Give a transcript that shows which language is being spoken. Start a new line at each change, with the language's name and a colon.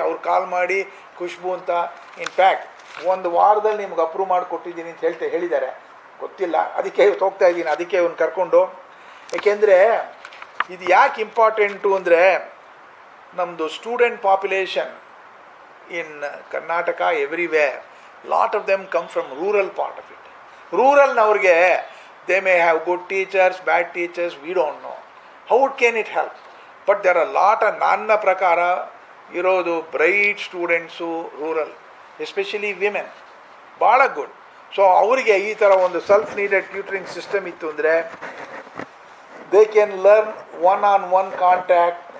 Kannada: ಅವ್ರು ಕಾಲ್ ಮಾಡಿ ಖುಷ್ಬು ಅಂತ, ಇನ್ಫ್ಯಾಕ್ಟ್ ಒಂದು ವಾರದಲ್ಲಿ ನಿಮ್ಗೆ ಅಪ್ರೂವ್ ಮಾಡಿಕೊಟ್ಟಿದ್ದೀನಿ ಅಂತ ಹೇಳಿದ್ದಾರೆ. ಗೊತ್ತಿಲ್ಲ, ಅದಕ್ಕೆ ಹೋಗ್ತಾ ಇದ್ದೀನಿ. ಅದಕ್ಕೆ ಅವ್ನು ಕರ್ಕೊಂಡು. ಏಕೆಂದರೆ ಇದು ಯಾಕೆ ಇಂಪಾರ್ಟೆಂಟು ಅಂದರೆ, ನಮ್ಮದು student population
English: in Karnataka, everywhere, lot of them come from rural part of it.
Kannada: Rural navrige,
English: they may have good teachers, bad teachers, we don't know. How can it help? But there are lot of
Kannada: ನನ್ನ ಪ್ರಕಾರ ಇರೋದು bright students rural, especially women, ಭಾಳ good. So ಅವರಿಗೆ ಈ ಥರ ಒಂದು self needed tutoring system ಇತ್ತು ಅಂದರೆ,
English: they can learn one-on-one contact